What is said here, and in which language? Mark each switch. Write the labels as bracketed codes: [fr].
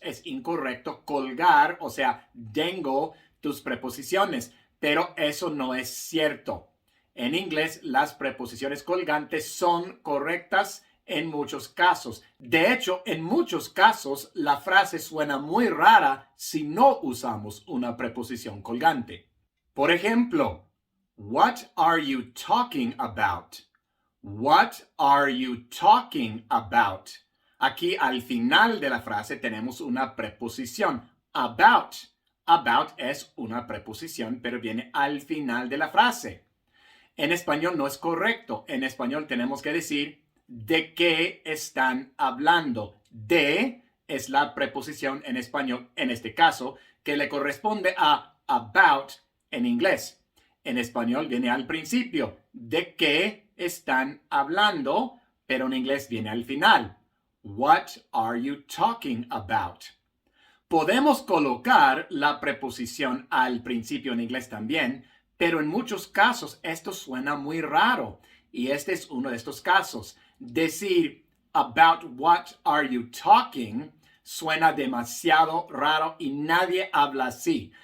[es] Es incorrecto colgar, o sea, dangle tus preposiciones, pero eso no es cierto. En inglés, las preposiciones colgantes son correctas en muchos casos. De hecho, en muchos casos, la frase suena muy rara si no usamos una preposición colgante. Por ejemplo, what are you talking about? [en] What are you talking about? [es] Aquí al final de la frase tenemos una preposición, about. About es una preposición, pero viene al final de la frase. En español no es correcto. En español tenemos que decir de qué están hablando. De es la preposición en español, en este caso, que le corresponde a about en inglés. En español viene al principio. ¿De qué están hablando? Pero en inglés viene al final. [en] What are you talking about? [es] Podemos colocar la preposición al principio en inglés también, pero en muchos casos esto suena muy raro. Y este es uno de estos casos. Decir about what are you talking suena demasiado raro y nadie habla así.